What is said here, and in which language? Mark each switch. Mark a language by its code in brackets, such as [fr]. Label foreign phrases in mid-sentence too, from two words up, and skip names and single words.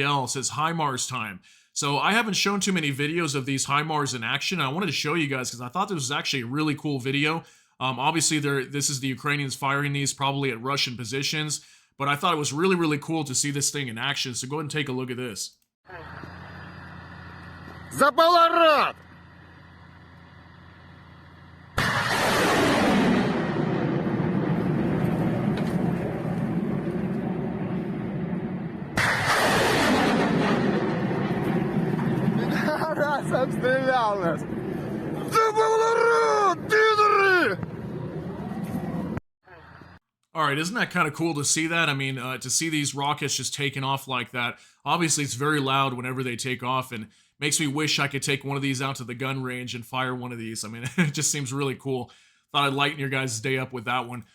[en] It says HIMARS time. So I haven't shown too many videos of these HIMARS in action. I wanted to show you guys because I thought this was actually a really cool video. Obviously, this is the Ukrainians firing these probably at Russian positions, but I thought it was really, really cool to see this thing in action. So go ahead and take a look at this. [ru] Запаларат! Раз обстрелял нас! Запаларат, пидоры! [en] All right, isn't that kind of cool to see that? I mean, to see these rockets just taking off like that. Obviously, it's very loud whenever they take off, and makes me wish I could take one of these out to the gun range and fire one of these. I mean, it just seems really cool. Thought I'd lighten your guys' day up with that one.